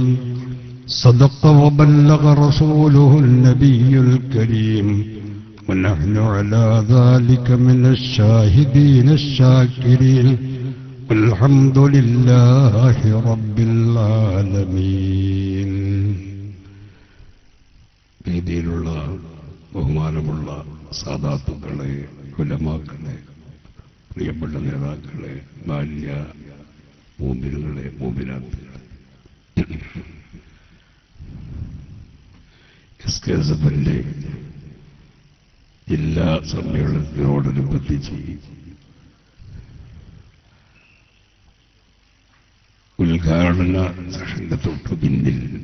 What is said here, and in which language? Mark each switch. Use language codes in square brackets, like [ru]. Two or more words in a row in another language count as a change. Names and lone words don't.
[ar] صدق وبلغ رسوله النبي الكريم ونحن على ذلك من الشاهدين الشاكرين والحمد لله رب العالمين. [ml] വേദിയിലുള്ള ബഹുമാനമുള്ള സാദാത്തുക്കളെ, ഉലമാക്കളെ, പ്രിയപ്പെട്ട നേതാക്കളെ, ബാല്യ മോമിനുകളെ, മോമിനാത്തുകളെ, എസ്കെഎസ്എഫിന്റെ ജില്ലാ സമ്മേളനത്തിനോടനുബന്ധിച്ച് ഉദ്ഘാടന സെഷന്റെ തൊട്ടു പിന്നിൽ